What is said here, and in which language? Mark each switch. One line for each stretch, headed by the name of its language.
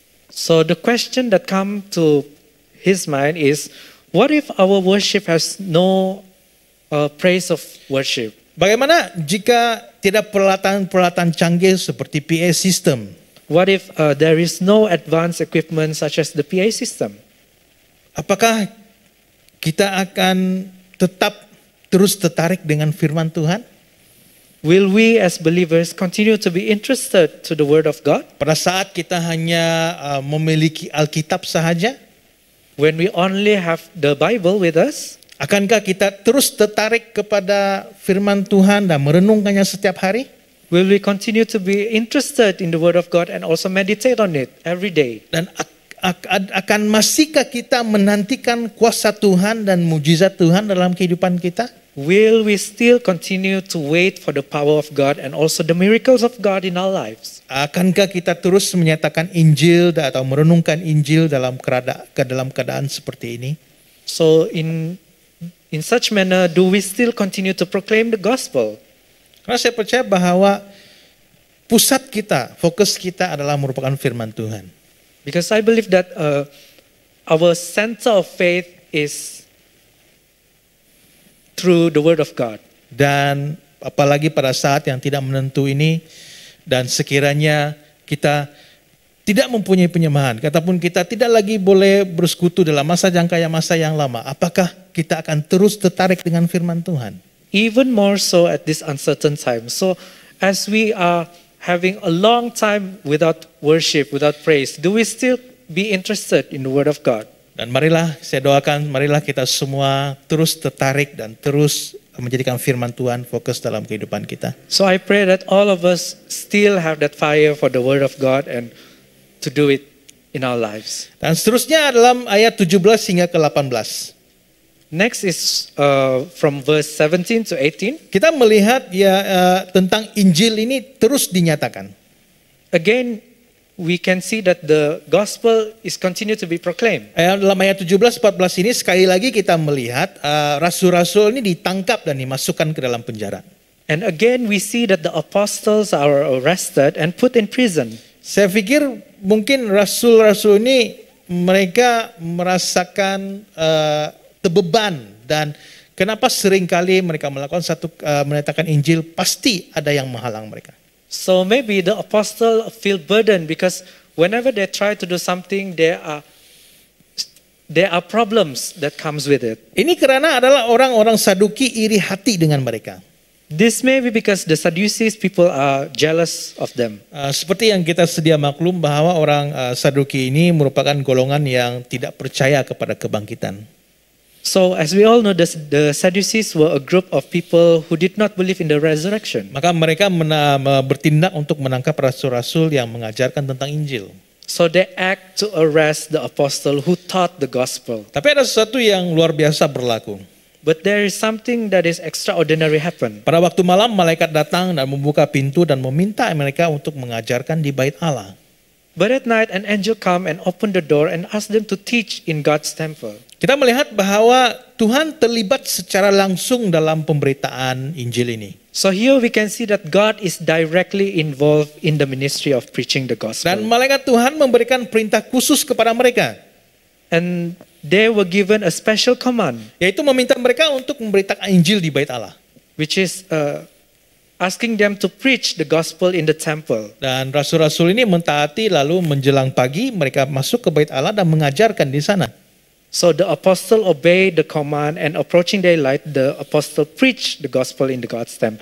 English: so the question that come to his mind is, what if our worship has no praise of worship?
Malay: Bagaimana jika tidak peralatan-peralatan canggih seperti PA system?
English: What if there is no advanced equipment such as the PA system?
Malay: Apakah kita akan tetap terus tertarik dengan firman Tuhan?
English: Will we as believers continue to be interested to the Word of God?
Malay: Pada saat kita hanya memiliki Alkitab sahaja,
English: When we only have the Bible with us?
Malay: akankah kita terus tertarik kepada firman Tuhan dan merenungkannya setiap hari?
English: Will we continue to be interested in the Word of God and also meditate on it every day?
Malay: Dan akan masihkah kita menantikan kuasa Tuhan dan mujizat Tuhan dalam kehidupan kita?
English: Will we still continue to wait for the power of God and also the miracles of God in our lives?
Malay: Akankah kita terus menyatakan Injil atau merenungkan Injil dalam keadaan seperti ini?
English: So in such manner, do we still continue to proclaim the gospel?
Malay: Karena saya percaya bahwa pusat kita, fokus kita adalah merupakan firman Tuhan.
English: Because I believe that our center of faith is through the Word of God.
Malay: Dan apalagi pada saat yang tidak menentu ini, dan sekiranya kita tidak mempunyai penyemahan, ataupun kita tidak lagi boleh bersekutu dalam masa yang lama, apakah kita akan terus tertarik dengan firman Tuhan?
English: Even more so at this uncertain time. So as we are having a long time without worship, without praise, do we still be interested in the Word of God?
Malay: Dan marilah saya doakan, marilah kita semua terus tertarik dan terus menjadikan firman Tuhan fokus dalam kehidupan kita.
English: So I pray that all of us still have that fire for the Word of God and to do it in our lives.
Malay: Dan seterusnya dalam ayat 17 hingga ke 18.
English: Next is from verse 17 to 18.
Malay: Kita melihat tentang Injil ini terus dinyatakan.
English: Again, we can see that the gospel is continue to be proclaimed.
Malay: Dalam ayat 17-14 ini sekali lagi kita melihat rasul-rasul ini ditangkap dan dimasukkan ke dalam penjara.
English: And again we see that the apostles are arrested and put in prison.
Malay: Saya pikir mungkin rasul-rasul ini mereka merasakan terbeban, dan kenapa seringkali mereka melakukan menyatakan Injil, pasti ada yang menghalang mereka.
English: So maybe the apostle feel burdened because whenever they try to do something, there are problems that comes with it.
Malay: Ini karena adalah orang-orang Saduki iri hati dengan mereka.
English: This may be because the Sadducees people are jealous of them.
Malay: Seperti yang kita sedia maklum bahwa orang Saduki ini merupakan golongan yang tidak percaya kepada kebangkitan.
English: So as we all know, the Sadducees were a group of people who did not believe in the resurrection.
Malay: Maka mereka bertindak untuk menangkap rasul-rasul yang mengajarkan tentang Injil.
English: So they act to arrest the apostle who taught the gospel.
Malay: Tapi ada sesuatu yang luar biasa berlaku.
English: But there is something that is extraordinary happen.
Malay: Pada waktu malam malaikat datang dan membuka pintu dan meminta mereka untuk mengajarkan di bait Allah.
English: But at night an angel come and open the door and ask them to teach in God's temple.
Malay: Kita melihat bahwa Tuhan terlibat secara langsung dalam pemberitaan Injil ini.
English: So here we can see that God is directly involved in the ministry of preaching the gospel.
Malay: Dan malaikat Tuhan memberikan perintah khusus kepada mereka.
English: And they were given a special command,
Malay: yaitu meminta mereka untuk memberitakan Injil di bait Allah.
English: which is asking them to preach the gospel in the temple.
Malay: Dan rasul-rasul ini mentaati, lalu menjelang pagi mereka masuk ke bait Allah dan mengajarkan di sana.
English: So the apostle obeyed the command, and approaching daylight, the apostle preached the gospel in the God's temple.